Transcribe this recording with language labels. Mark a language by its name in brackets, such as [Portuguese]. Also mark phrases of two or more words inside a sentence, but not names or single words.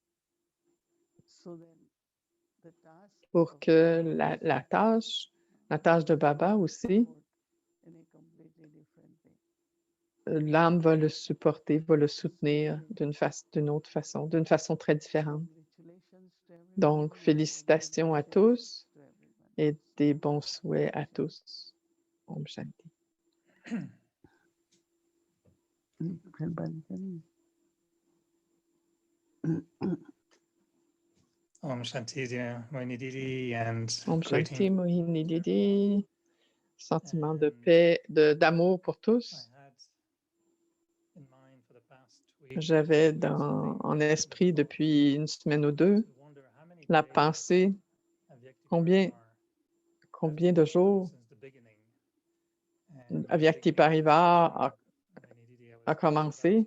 [French] Pour que la tâche de Baba aussi, l'âme va le supporter, va le soutenir d'une autre façon, d'une façon très différente. Donc, félicitations à tous et des bons souhaits à tous. [Hindi] Om Shanti. Om Shanti, [English] dear Mohini Didi, and [Hindi] Om Shanti, [English] greeting. Mohini Didi. [French] Sentiment de paix, d'amour pour tous. J'avais en esprit depuis une semaine ou deux la pensée, combien de jours Avyakti Parivar a commencé.